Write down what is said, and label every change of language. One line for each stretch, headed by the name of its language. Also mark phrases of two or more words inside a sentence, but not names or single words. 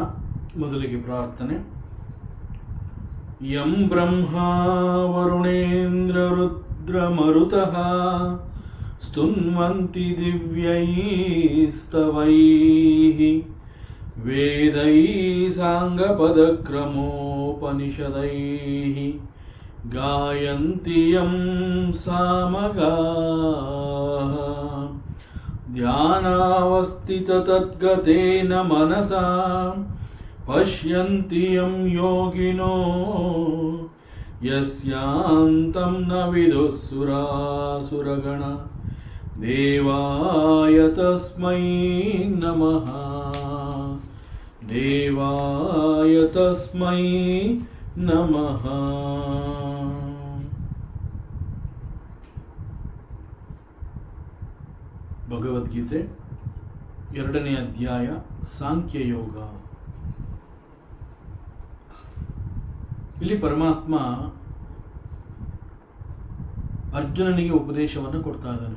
Kannada: ಮೊದಲಿಗೆ ಪ್ರಾರ್ಥನೆ.
Sanskrit: ಯಂ ಬ್ರಹ್ಮಾ ವರುಣೇಂದ್ರ ರುದ್ರಮರುತಃ ಸ್ತುನ್ವಂತಿ ದಿವ್ಯೈಸ್ತವೈಃ ವೇದೈಃ ಸಾಂಗಪದಕ್ರಮೋಪನಿಷದೈಃ ಗಾಯಂತಿ ಯಂ ಸಾಮಗಾಃ ಧ್ಯಾನಾವಸ್ಥಿತತದ್ಗತೇನ ಮನಸಾ ಪಶ್ಯಂತಿ ಯಂ ಯೋಗಿನೋ ಯಸ್ಯಾಂತಂ ನ ವಿದುಃಸುರಾಸುರಗಣ ದೇವಾಯ ತಸ್ಮೈ ನಮಃ ದೇವಾಯ ತಸ್ಮೈ ನಮಃ.
Kannada: ಭಗವದ್ಗೀತೆ 2ನೇ ಅಧ್ಯಾಯ ಸಾಂಖ್ಯಯೋಗ. ಇಲ್ಲಿ ಪರಮಾತ್ಮ ಅರ್ಜುನನಿಗೆ ಉಪದೇಶವನ್ನು ಕೊಡ್ತಾ ಇದ್ದಾನೆ.